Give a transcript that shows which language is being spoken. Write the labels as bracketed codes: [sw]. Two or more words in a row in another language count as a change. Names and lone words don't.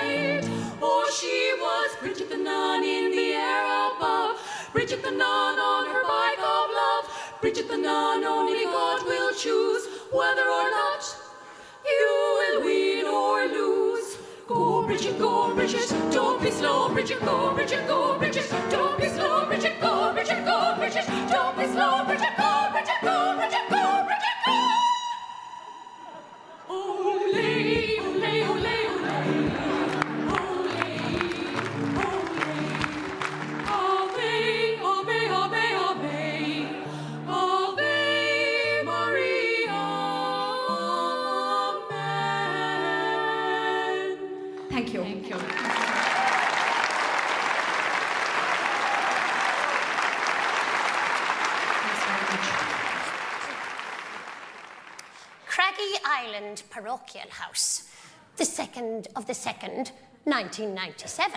[en] Oh, she was Bridget the nun Bridget the nun on her bike of love. Bridget the nun, only God will choose whether or not you will win or lose. Go, Bridget, don't be slow, Bridget, go, Bridget, don't be slow, Bridget, go, Bridget, don't be slow, Bridget, go, Bridget, go, Bridget, go, Bridget, go. Ole, ole, ole, ole. [la] Ave, ave, ave, ave. Ave Maria. Amen. [en] Thank you. Thank you. Craggy Island Parochial House, the 2nd of the 2nd, 1997.